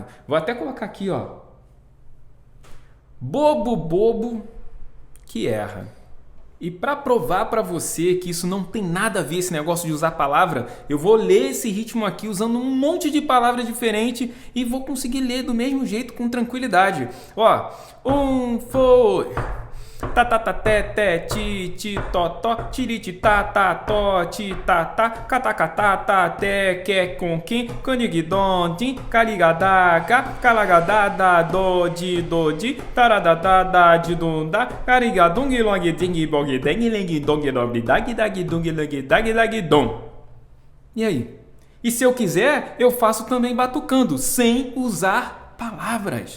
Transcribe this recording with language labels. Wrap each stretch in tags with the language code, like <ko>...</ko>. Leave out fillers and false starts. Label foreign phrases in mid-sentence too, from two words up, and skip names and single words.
<pt>Vou até colocar aqui, ó, bobo que erra. E para provar para você que isso não tem nada a ver, esse negócio de usar palavra, eu vou ler esse ritmo aqui usando um monte de palavras diferentes e vou conseguir ler do mesmo jeito com tranquilidade. Ó, foi. Ta ta ta te te ti ti to to tiriti ta ta to ti ta ta kata kata ta te que com quem canigdon din caligadaga calagadada do di taradada de dunda carigadung long ding bog deng leng dong dog dag dag dung dag dom. E aí? E se eu quiser, eu faço também batucando, sem usar palavras.</pt>